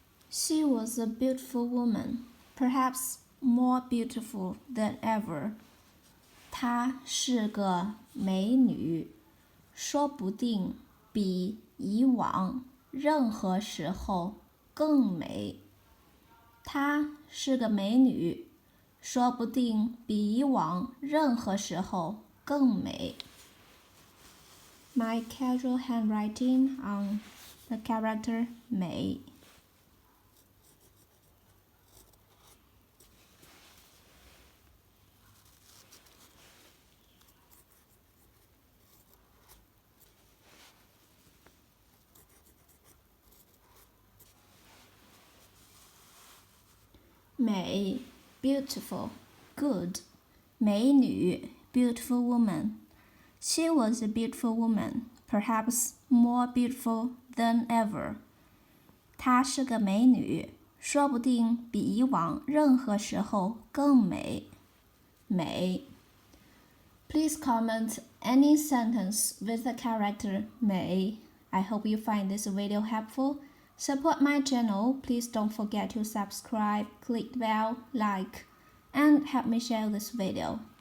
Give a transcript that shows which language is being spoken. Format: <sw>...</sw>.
<en>She was a beautiful woman, perhaps more beautiful than ever.</en> <zh>她是个美女，说不定比以往任何时候更美。她是个美女，说不定比以往任何时候更美。</zh> <en>My casual handwriting on the character 美。美 beautiful, good. 美女 beautiful woman. She was a beautiful woman, perhaps more beautiful than ever.</en> <zh>她是个美女，说不定比以往任何时候更美。</zh> <en>美 Please comment any sentence with the character 美. I hope you find this video helpful. Support my channel. Please don't forget to subscribe, click the bell, like, and help me share this video.</en>